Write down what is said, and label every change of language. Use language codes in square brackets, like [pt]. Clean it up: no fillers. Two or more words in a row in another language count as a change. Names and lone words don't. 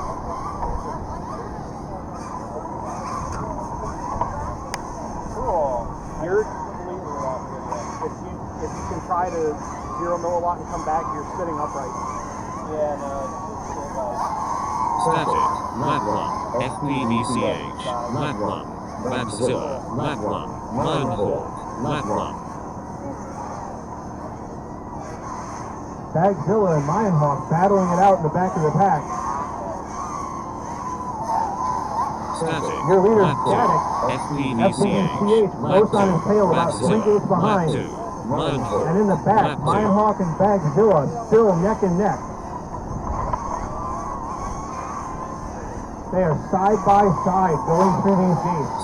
[en] Cool. You're if you can try to 0 milliwatt and come back, you're sitting upright. Yeah, no, Static, lap 1, FPVCH, lap 1, Babzilla, lap 1, Lionhawk, lap 1. Bagzilla and Lionhawk battling it out in the back of the pack. Static, Your leader, lap 2, Static. FPVCH, lap close on his 2, tail, about 3 gates Babzilla, lap behind. 2, Lionhawk, And in the back, lap 2. Lionhawk and Bagzilla still neck and neck. They are side by side going through these gates.